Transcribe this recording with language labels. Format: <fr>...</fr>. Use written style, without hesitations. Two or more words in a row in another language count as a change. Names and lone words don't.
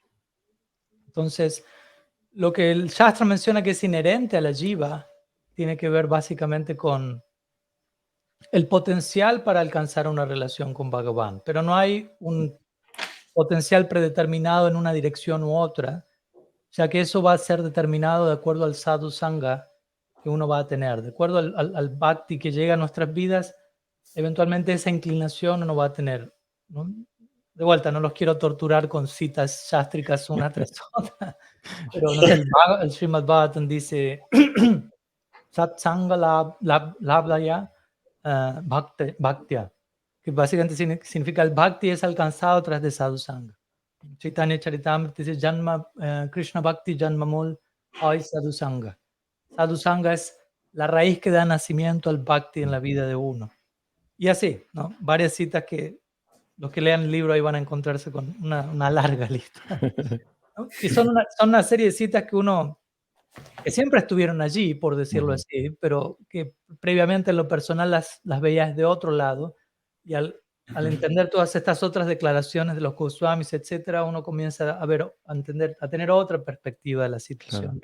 <es>Entonces, lo que el Shastra menciona que es inherente a la Jiva tiene que ver básicamente con el potencial para alcanzar una relación con Bhagavan, pero no hay un potencial predeterminado en una dirección u otra, ya que eso va a ser determinado de acuerdo al</es> <sa>साधु सङ्ग</sa> <es>que uno va a tener, de acuerdo al bhakti que llega a nuestras vidas, eventualmente esa inclinación uno va a tener, ¿no? De vuelta, no los quiero torturar con citas sástricas una tras otra, pero no sé, el Srimad Bhagavatam dice</es> <sa>सत्सङ्ग लब्धया भक्त्या,</sa> <es>que básicamente significa el bhakti es alcanzado tras de</es> <sa>साधु सङ्ग.</sa> <es>Chaitanya Charitamrita dice</es> <bn>জন্ম, কৃষ্ণ ভক্তি জন্মমূল আয় সাধু সঙ্গ.</bn> <sa>সাধু সঙ্গ</sa> <es>es la raíz que da nacimiento al Bhakti en la vida de uno. Y así, ¿no? Varias citas que los que lean el libro ahí van a encontrarse con una larga lista. ¿No? Y son una serie de citas que siempre estuvieron allí, por decirlo así, pero que previamente en lo personal las veías de otro lado, y al entender todas estas otras declaraciones de los Goswamis, etcétera, uno comienza a tener otra perspectiva de la situación.</es>